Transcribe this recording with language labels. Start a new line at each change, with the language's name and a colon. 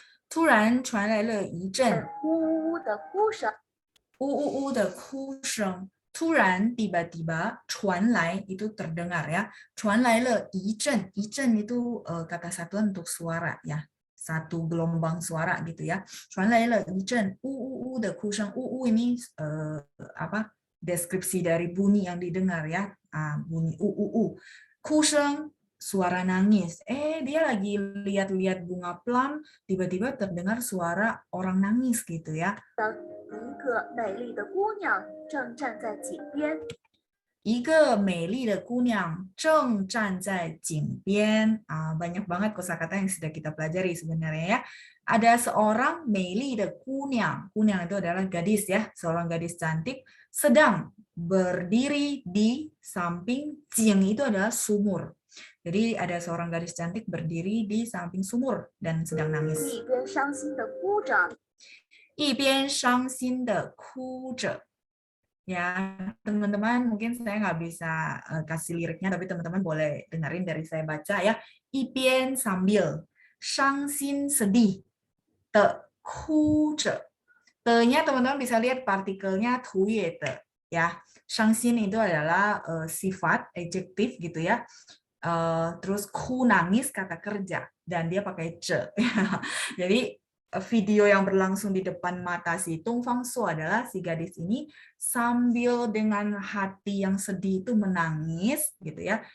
Chinese: 突然传来了一阵呜呜的哭声。呜呜呜的哭声。
Indonesian: 突然 tiba-tiba 传来 itu terdengar ya.
Chinese: 传来了一阵，
Indonesian: 一阵 itu kata satuan untuk suara ya. Satu gelombang suara gitu ya.
Chinese: 传来了一阵呜呜呜的哭声。呜呜 ini apa?
Indonesian: Deskripsi dari bunyi yang didengar ya. Bunyi u u u. 哭声 suara nangis. Dia lagi lihat-lihat bunga plum, tiba-tiba terdengar suara orang nangis gitu ya.
Chinese: 一个美丽的姑娘正站在井边。一个美丽的姑娘正站在井边.
Indonesian: Banyak banget kosakata yang sudah kita pelajari sebenarnya ya. Ada seorang
Chinese: 美丽的姑娘.
Indonesian: Kunyang itu adalah gadis ya, seorang gadis cantik sedang berdiri di samping jing itu adalah sumur. Jadi ada seorang gadis cantik berdiri di samping sumur dan sedang nangis.
Chinese: 一边伤心的哭着，一边伤心的哭着.
Indonesian: Ya, teman-teman mungkin saya nggak bisa kasih liriknya, tapi teman-teman boleh dengerin dari saya baca ya. 一边 sambil, 伤心 sedih,
Chinese: 的哭着.
Indonesian: Te-nya teman-teman bisa lihat partikelnya 图也的 ya. 伤心 itu adalah sifat, adjektif gitu ya. Terus ku nangis kata kerja dan dia pakai ce. Jadi video yang berlangsung di depan mata si Tungfang Su adalah si gadis ini sambil dengan hati yang sedih itu menangis gitu ya.